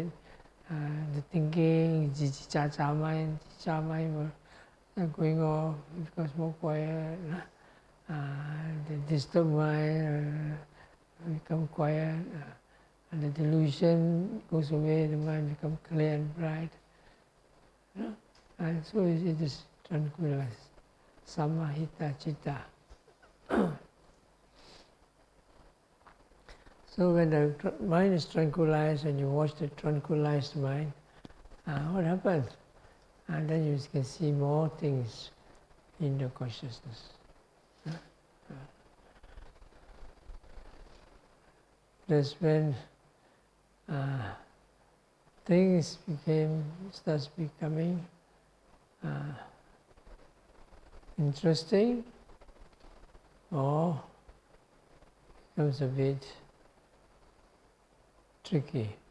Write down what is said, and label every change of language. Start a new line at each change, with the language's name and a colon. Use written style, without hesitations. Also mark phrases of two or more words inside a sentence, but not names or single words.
English: The thinking, cha mind will going off, it becomes more quiet. The disturbed mind become quiet. And the delusion goes away, the mind becomes clear and bright. And so it is tranquilized.
Pali: Samahita citta.
English: So when the mind is tranquilized and you watch the tranquilized mind, what happens? And then you can see more things in the consciousness. That's when things starts becoming interesting, or becomes a bit tricky.